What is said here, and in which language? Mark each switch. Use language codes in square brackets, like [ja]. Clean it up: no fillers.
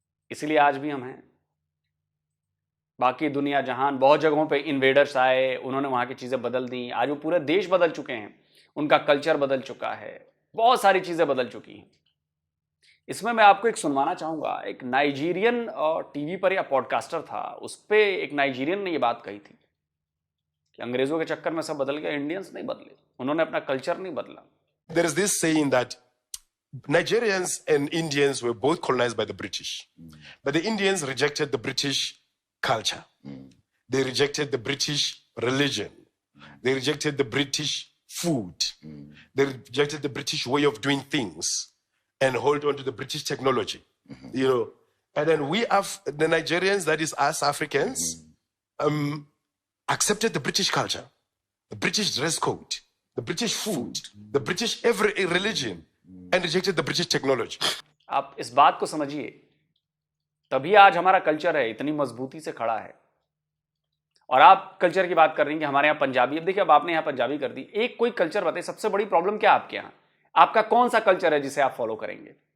[hi] इसलिए आज भी हम हैं। बाकी दुनिया जहान बहुत जगहों पे इन्वेडर्स आए, उन्होंने वहां की चीजें बदल दी, आज वो पूरे देश बदल चुके हैं, उनका कल्चर बदल चुका है, बहुत सारी चीजें बदल चुकी हैं। इसमें मैं आपको एक सुनवाना चाहूंगा। एक नाइजीरियन टीवी पर या पॉडकास्टर था, उस पर एक नाइजीरियन ने ये बात कही थी कि अंग्रेजों के चक्कर में सब बदल गया, इंडियंस नहीं बदले, उन्होंने अपना कल्चर नहीं बदला। [en] There is this saying that Nigerians and Indians were both colonized by the British, but the Indians rejected the British culture. They rejected the British religion. They rejected the British food. They rejected the British way of doing things and hold on to the British technology. You know, and then we have the Nigerians, that is us Africans, accepted the British culture, the British dress code, the British food, the British every religion, and rejected the British technology. [hi] आप इस बात को समझिए, तभी आज हमारा culture है इतनी मजबूती से खड़ा है। और आप कल्चर की बात कर रही हैं कि हमारे यहाँ पंजाबी, अब देखिए अब आपने यहाँ पंजाबी कर दी। एक कोई कल्चर बताइए, सबसे बड़ी प्रॉब्लम क्या आपके यहाँ, आपका कौन सा कल्चर है जिसे आप फॉलो करेंगे?